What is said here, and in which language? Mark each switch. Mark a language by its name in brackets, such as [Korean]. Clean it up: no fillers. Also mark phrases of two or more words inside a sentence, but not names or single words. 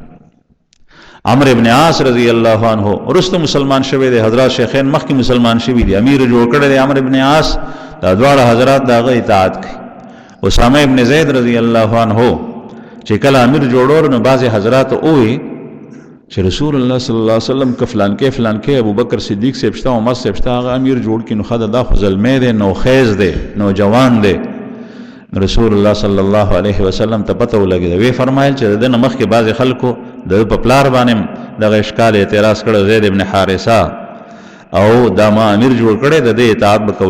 [Pashto] عمرو ابن عاص رضی الله عنه ورسته مسلمان شوی دی، حضرات شیخین مخکې مسلمان شوی دی، امیر جوړ کړی دی عمرو ابن عاص، دا دواړه حضرات داغه اطاعت کوي. اسامه ابن زید رضی الله عنه چې کله امیر جوړور نو بعض حضرات اوې چې رسول الله صلی الله علیه وسلم ک فلان کې ابو بکر صدیق سے پښتا عمر سے پښتا هغه امیر جوړ کړي، نو خدای دا خو ظلمې دی، نو خیز دی، نوجوان دی. رسول الله صلی الله علیه وسلم ته پته ولګید، وی فرمایل چې د مخ کې بعض خلکو د په پلار باندې د اشکال اعتراض کړو، زید ابن حارثه او دا ما امیر جوړ کړي، د دې اطاعت وکول.